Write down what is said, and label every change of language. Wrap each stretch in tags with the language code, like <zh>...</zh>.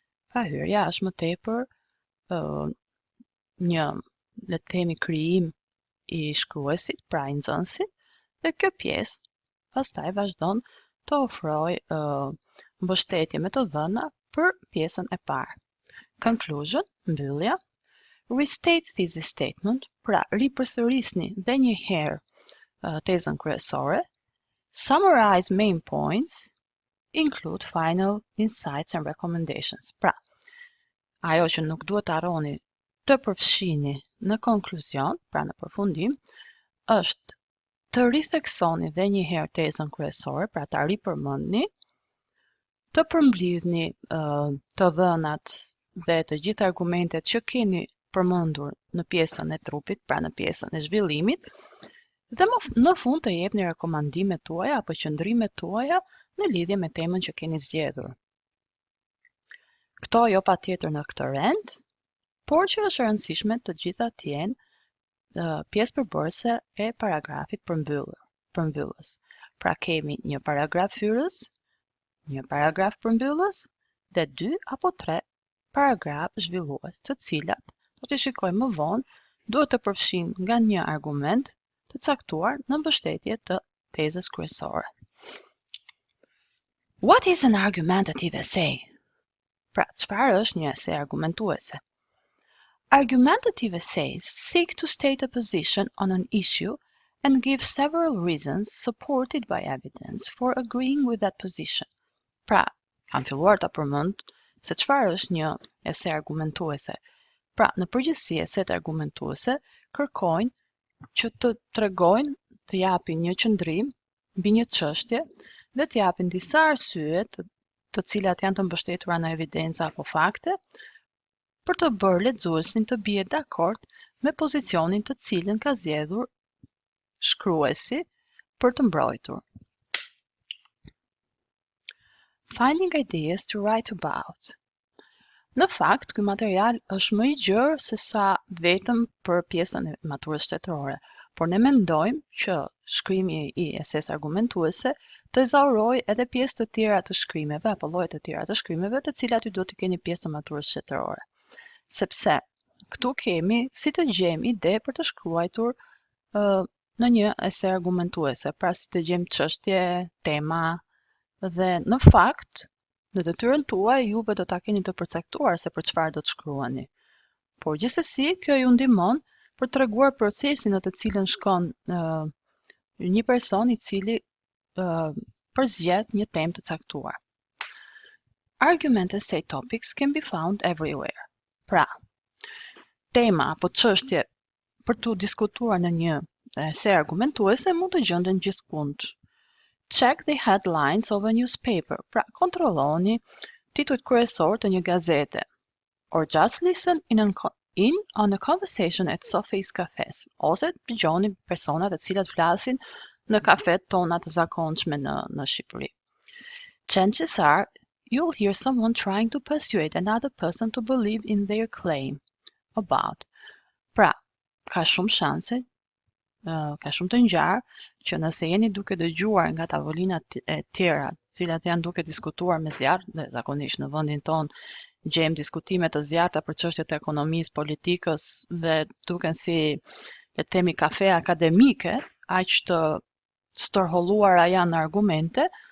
<sq>Pra hyrja është më tepër një, le të themi, krijim i shkruesit, pra i nxënësit, dhe kjo pjesë pastaj vazhdon të ofrojë mbështetje me të dhëna për pjesën e parë. Conclusion, mbyllja.</sq> <en>Restate thesis statement,</en> <sq>pra ripërsërisni dhe një herë tezën kryesore.</sq> <en>Summarize main points. Include final insights and recommendations.</en> <sq>Pra, ajo që nuk duhet të harroni të përfshini në konkluzion, pra në përfundim, është të ritheksoni dhe një herë tezën kryesore, pra ta ripërmendni, të përmbledhni të dhënat dhe të gjithë argumentet që keni përmendur në pjesën e trupit, pra në pjesën e zhvillimit, dhe në fund të jepni rekomandimet tuaja apo qëndrimet tuaja në lidhje me temën që keni zgjedhur. Këto jo patjetër në këtë rend, por që është e rëndësishme të gjitha të jenë pjesë përbërëse e paragrafit përmbyllur. përmbyllës. Pra kemi një paragraf hyrës, një paragraf përmbyllës dhe 2 apo 3 paragraf zhvillues, të cilat, do t'i shikojmë më vonë, duhet të përfshin nga një argument të caktuar në mbështetje të tezës kryesore.</sq> <en>What is an argumentative essay?</en> <sq>Pra, çfarë është një ese argumentuese?</sq> <en>Argumentative essays seek to state a position on an issue and give several reasons supported by evidence for agreeing with that position.</en> <sq>Pra, kam filluar ta përmend se çfarë është një ese argumentuese. Pra, në përgjithësi eset argumentuese kërkojnë që të tregojnë, të japin një qëndrim mbi një çështje dhe të japin disa arsye të cilat janë të mbështetura në evidenca apo fakte, për të bërë lexuesin të bie dakord me pozicionin të cilin ka zgjedhur shkruesi për të mbrojtur.</sq> <en>Finding ideas to write about.</en> <sq>Në fakt, ky material është më i gjerë se sa vetëm për pjesën e maturës shtetërore, por ne mendojmë që shkrimi i eses argumentuese të ezauroj edhe pjesë të tjera të shkrimeve apo lloje të tjera të shkrimeve të cilat ju do të keni pjesë të maturës shtetërore. Sepse këtu kemi si të gjejmë ide për të shkruar në një ese argumentuese, pra si të gjejmë çështje, tema dhe në fakt në detyrën tuaj juve do ta keni të përcaktuar se për çfarë do të shkruani. Por gjithsesi kjo ju ndihmon për të treguar procesin në të cilën shkon një person i cili përzgjedh një temë të caktuar.</sq> <en>Argument essay topics can be found everywhere.</en> <sq>Pra, tema apo çështje për të diskutuar në një ese argumentuese mund të gjenden gjithkund.</sq> <en>Check the headlines of a newspaper.</en> <sq>Pra, kontrolloni titujt kryesor të një gazete.</sq> <en>Or just listen in on a conversation at Sophie's cafes.</en> <sq>Ose dëgjoni persona të cilat flasin në kafet tona të zakonshme në Shqipëri.</sq> <en>Chances are you'll hear someone trying to persuade another person to believe in their claim about.</en> <sq>Pra, ka shumë shanse, ka shumë të ngjarë që nëse jeni duke dëgjuar nga tavolinat e tjera, të cilat janë duke diskutuar me zjarr, dhe zakonisht në vendin ton gjejmë diskutime të zjarrta për çështjet e ekonomisë, politikës dhe duken si le të themi kafe akademike, aq të stërholluara janë argumente,</sq>